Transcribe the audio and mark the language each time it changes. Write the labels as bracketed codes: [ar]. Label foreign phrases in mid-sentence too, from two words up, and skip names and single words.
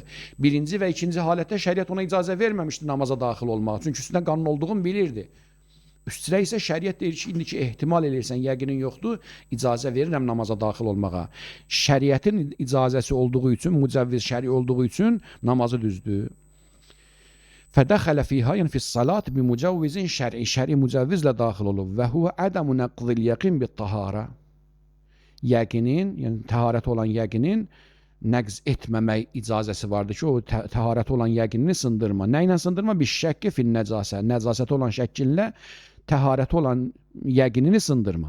[az] Birinci və ikinci halətdə şəriət ona icazə verməmişdi namaza daxil olmağa. Çünki üstündə qanun olduğunu bilirdi. Üstündə isə şəriət deyir ki, indiki ehtimal edirsən, yəqinin yoxdur, icazə verirəm namaza daxil olmağa. Şəriətin icazəsi olduğu üçün, mücəvviz şəri olduğu üçün namazı düzdür. [ar] فَدَخَلَ فِيهَا يَنْ فِي الصَّلَاةِ بِمُجَوِّزٍ شَرْعِ [az] şəri mücəvvizlə daxil olub. [ar] وهو عدم نقض اليقين بالطهارة. [az] Yəqinin, yəni təharət olan yəqinin nəqz etməmək icazəsi vardır ki, o təharət olan yəqinini sındırma. Nə ilə sındırma? [ar] بشك في النجاسة. [az] Nəzasəti olan şəkkinlə təharəti olan yəqinini sındırma.